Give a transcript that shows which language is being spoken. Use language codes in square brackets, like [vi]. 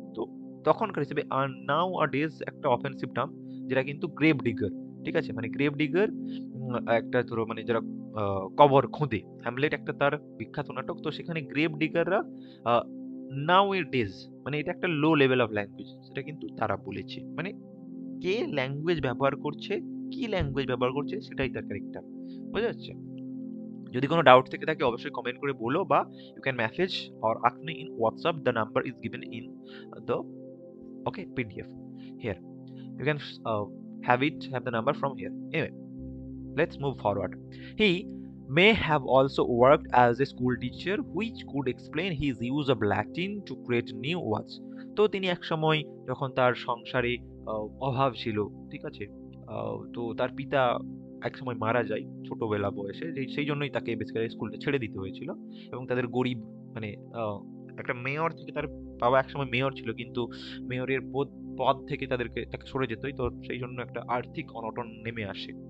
[bn] তো তখনকার হিসেবে আর নাও আর ডেজ একটা অফেন্সিভ টার্ম, যেটা কিন্তু গ্রেভ ডিগার, ঠিক আছে, মানে গ্রেভ ডিগার একটা ধরো মানে যারা কবর খুঁদে, হ্যামলেট একটা তার বিখ্যাত নাটক, তো সেখানে গ্রেভ ডিগাররা নাও এর ডেজ মানে এটা একটা লো লেভেল অফ ল্যাঙ্গুয়েজ, সেটা কিন্তু তারা বলেছে, মানে কে ল্যাঙ্গুয়েজ ব্যবহার করছে, কি ল্যাঙ্গুয়েজ ব্যবহার করছে, সেটাই তার ক্যারেক্টার। বোঝা যাচ্ছে? যদি কোনো ডাউট থেকে থাকে অবশ্যই কমেন্ট করে বলো, বা [en] You can message or ask me in WhatsApp. The number is given in the PDF here. You can have the number from here. Anyway, let's move forward. He may have also worked as a school teacher, which could explain his use of Latin to create new words. [bn] তো তিনি এক সময় যখন তার সংসারে অভাব ছিল, ঠিক আছে, তো তার পিতা এক সময় মারা যায় ছোটবেলা বয়সে, সেই জন্যই তাকে বেসিক্যালি স্কুলটা ছেড়ে দিতে হয়েছিল। এবং তাদের গরিব, মানে একটা মেয়র থেকে, তার বাবা একসময় মেয়র ছিল, কিন্তু মেয়রের পদ থেকে তাকে সরে যেত, তো সেই জন্য একটা আর্থিক অনটন নেমে আসে।